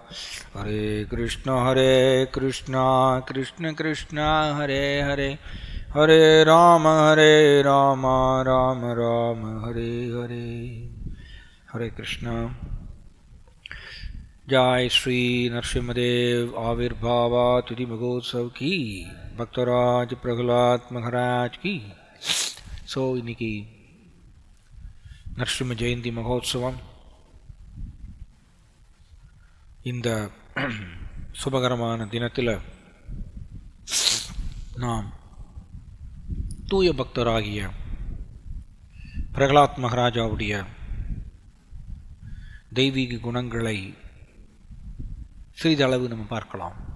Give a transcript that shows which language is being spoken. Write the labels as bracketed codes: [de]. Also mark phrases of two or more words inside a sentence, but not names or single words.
[sa] हरे कृष्ण कृष्ण कृष्ण हरे हरे हरे राम राम राम हरे हरे. हरे कृष्ण. [hi] जय श्री नृसिंहदेव आविर्भाव तिथि महोत्सव की भक्तराज प्रह्लाद महाराज की. [ta] So இன்னைக்கு நரசிம்ம ஜெயந்தி மகோத்சவம் இந்த சுபகரமான தினத்தில் நாம் தூய பக்தராகிய பிரகலாத் மகாராஜாவுடைய தெய்வீக குணங்களை சிறிதளவு நம்ம பார்க்கலாம்.